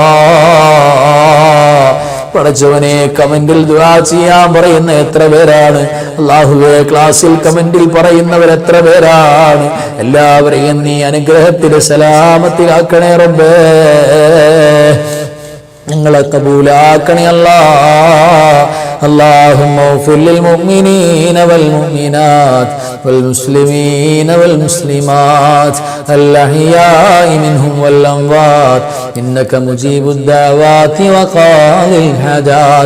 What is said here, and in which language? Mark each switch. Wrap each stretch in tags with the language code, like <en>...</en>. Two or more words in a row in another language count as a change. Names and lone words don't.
<ml>പടച്ചവനെ, കമന്റിൽ ദുആ ചെയ്യാൻ പറയുന്ന എത്ര പേരാണ് അല്ലാഹുവേ, ക്ലാസ്സിൽ കമന്റിൽ പറയുന്നവർ എത്ര പേരാണ്. എല്ലാവരെയും നീ അനുഗ്രഹത്തിൽ സലാമത്തിലാക്കണേ റബ്ബേ. ഞങ്ങളെ കബൂലാക്കണേ അല്ലാ.</ml> <ar>اللهم اغفر للمؤمنين والمؤمنات والمسلمين والمسلمات الأحياء منهم والأموات إنك مجيب الدعوات وقاضي الحاجات.</ar>